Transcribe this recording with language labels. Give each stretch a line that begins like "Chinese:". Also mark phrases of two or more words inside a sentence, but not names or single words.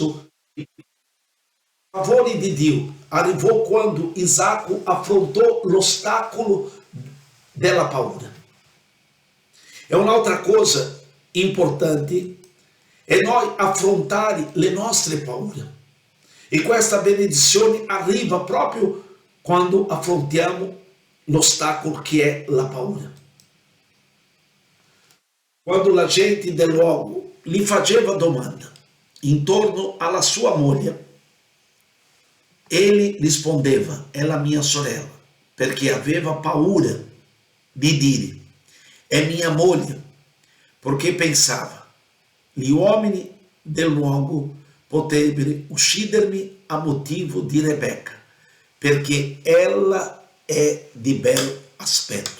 Italian: Il favore di Dio arrivò quando Isacco affrontò l'ostacolo della paura. E un'altra cosa importante è noi affrontare le nostre paure. E questa benedizione arriva proprio quando affrontiamo l'ostacolo
Portuguese: que é
Italian: a paura. Quando
Portuguese: a gente de logo lhe
Italian: faceva domanda
Portuguese: em torno
Italian: alla sua moglie, ele rispondeva: è la mia sorella, perché aveva paura di dire è mia moglie, perché pensava gli uomini del luogo potrebbero uccidermi a motivo di Rebecca, perché ella è di bel aspetto.